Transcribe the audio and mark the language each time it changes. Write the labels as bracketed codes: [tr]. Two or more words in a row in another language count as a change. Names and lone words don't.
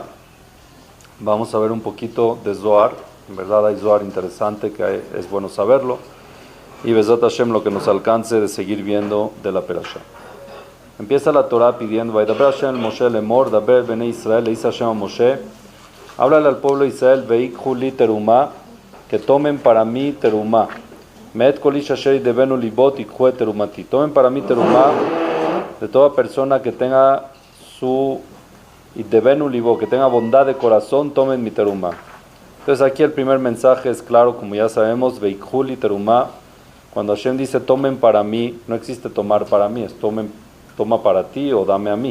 [es] Vamos a ver un poquito de Zohar. En verdad hay Zohar interesante que es bueno saberlo. Y [he] בעזרת השם [es] lo que nos alcance de seguir viendo de la Perashá. Empieza la Torah pidiendo, [he] וידבר ה' משה לאמר, דבר בני ישראל, [es] le dice Hashem a Moshe, háblale al pueblo de Israel, [he] ויקחו לי תרומה, [es] que tomen para mí terumá. [he] מאת כל איש אשר ידבנו לבו תקחו את תרומתי. [es] Tomen para mí terumá de toda persona que tenga su [he] ידבנו לבו, [es] que tenga bondad de corazón, tomen mi terumá. Entonces aquí el primer mensaje es claro, como ya sabemos, [he] ויקחו לי תרומה. [es] Cuando Hashem dice tomen para mí, no existe tomar para mí, es toma para ti o dame a mí.